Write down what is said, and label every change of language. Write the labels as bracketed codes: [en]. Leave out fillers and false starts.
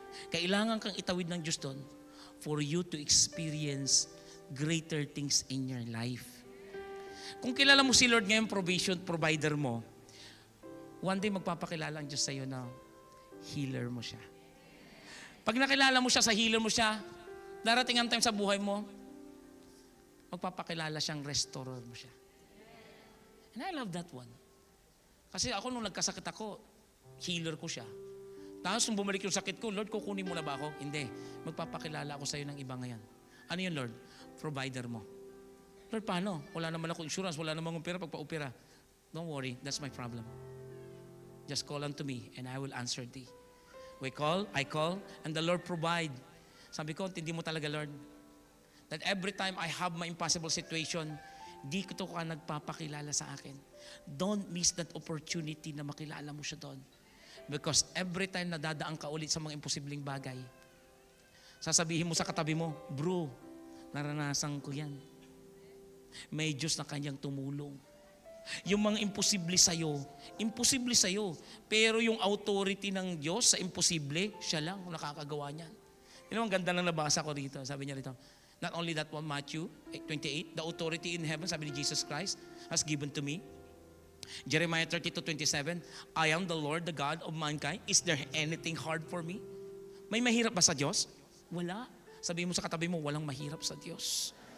[tl] Kailangan kang itawid ng Diyos doon [en] for you to experience greater things in your life. [tl] Kung kilala mo si Lord ngayon, provision provider mo, one day magpapakilala ang Diyos sa iyo na healer mo siya. Pag nakilala mo siya sa healer mo siya, darating ang time sa buhay mo, magpapakilala siyang restorer mo siya. [en] And I love that one. [tl] Kasi ako nung nagkasakit ako, healer ko siya. Tapos nung bumalik yung sakit ko, Lord, kukunin mo na ba ako? Hindi. Magpapakilala ako sa iyo ng iba ngayon. Ano yun, Lord? Provider mo. Lord, paano? Wala naman ako insurance, wala naman akong pera pagpa-opera. [en] Don't worry, that's my problem. Just call unto me and I will answer thee. I call, and the Lord provide. [tl] Sabi ko, hindi mo talaga, Lord, [en] that every time I have my impossible situation, [tl] di ko ka nagpapakilala sa akin. [en] Don't miss that opportunity [tl] na makilala mo siya doon. [en] Because every time [tl] na dadaan ka ulit sa mga imposibleng bagay, sasabihin mo sa katabi mo, bro, naranasan ko yan. May Diyos na kanyang tumulong. Yung mga imposible sa'yo. Pero yung authority ng Diyos sa imposible, siya lang nakakagawa niyan. Yun ang ganda na nabasa ko rito. Sabi niya rito, [en] not only that one, Matthew 28, the authority in heaven, [tl] sabi ni [en] Jesus Christ, has given to me. Jeremiah 32:27, I am the Lord, the God of mankind. Is there anything hard for me? [tl] May mahirap ba sa Diyos? Wala. Sabi mo sa katabi mo, walang mahirap sa Diyos.